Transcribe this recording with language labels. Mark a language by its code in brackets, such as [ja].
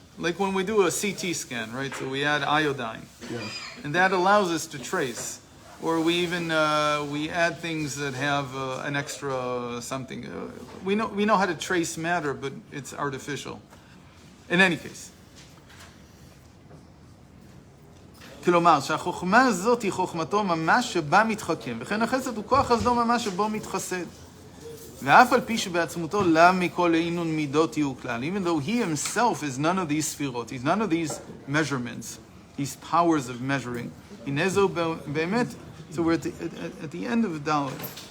[en] Like when we do a CT scan, right? So we add iodine, Yes. and that allows us to trace. Or we even we add things that have an extra something. We know how to trace matter, but it's artificial. In any case. [he] כלומר, שהחוכמה הזאת היא חוכמתו ממש שבה מתחכם, וכן החסד הוא כוח חסדו ממש שבו מתחסד. ואף על פי שבעצמותו לה מכל אינון מידות יהיו כלל, [en] even though he himself is none of these sefirot, he's none of these measurements, these powers of measuring. [he] הנה זו באמת, [en] so we're at the end of Dalet.